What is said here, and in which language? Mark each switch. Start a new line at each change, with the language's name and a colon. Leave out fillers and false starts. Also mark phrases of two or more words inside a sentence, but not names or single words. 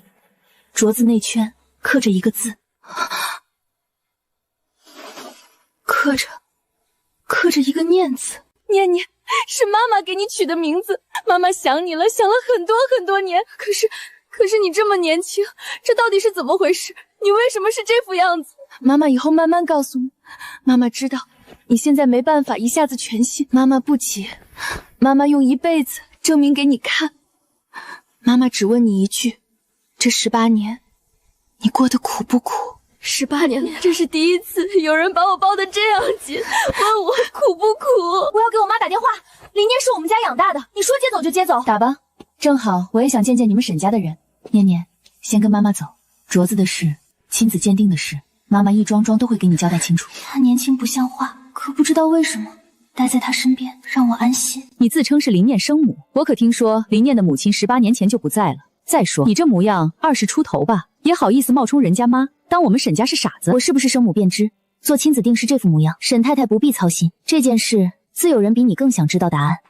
Chinese: 鐲子內圈刻着一個字，刻着一個念字。念念，是媽媽給你取的名字。媽媽想你了，想了很多很多年。可是你這麼年輕，這到底是怎麼回事？你為什麼是這副樣子？媽媽以後慢慢告訴你。媽媽知道你現在沒辦法一下子全信，媽媽不急，媽媽用一輩子證明給你看。媽媽只問你一句，這18年你過得苦不苦？18年了，這是第一次有人把我抱得這樣緊，問我苦不苦。我要給我媽打電話。林念是我們家養大的，你說接走就接走。打吧，正好我也想見見你們沈家的人。念念，先跟媽媽走，鐲子的事，親子鑑定的事，媽媽一樁樁都會給你交代清楚。他年輕不像話，可不知道為什麼待在他身邊讓我安心。你自稱是林念生母，我可聽說林念的母親18年前就不在了。再說你這模樣20出頭吧，也好意思冒充人家媽，當我們沈家是傻子？我是不是生母便知，做親子定是這副模樣。沈太太不必操心，這件事自有人比你更想知道答案。